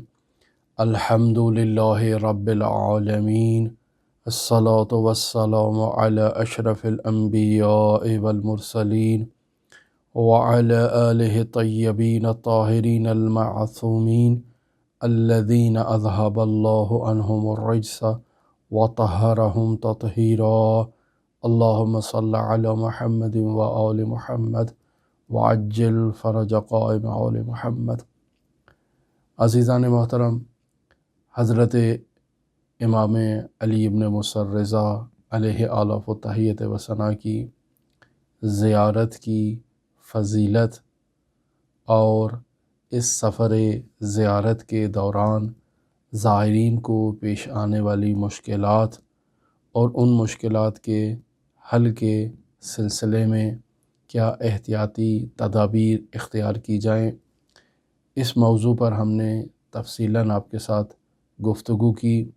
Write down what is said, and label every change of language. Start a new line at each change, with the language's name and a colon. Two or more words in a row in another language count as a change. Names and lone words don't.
Arabic: الحمد للہ رب العالمین الصلاة والسلام علی اشرف الانبیاء والمرسلین وعلی آلہ الطیبین الطاہرین المعصومین الذین اذہب اللہ عنہم الرجس وطہرہم تطہیرا اللہم صل علی محمد وآل محمد وعجل فرج قائم آل محمد۔
Urdu: عزیزان محترم، حضرت امام علی ابن موسیٰ الرضا
Arabic: علیہ آلاف و تحیت و
Urdu: ثنا کی زیارت کی فضیلت اور اس سفر زیارت کے دوران زائرین کو پیش آنے والی مشکلات اور ان مشکلات کے حل کے سلسلے میں کیا احتیاطی تدابیر اختیار کی جائیں، اس موضوع پر ہم نے تفصیلاً آپ کے ساتھ گفتگو کی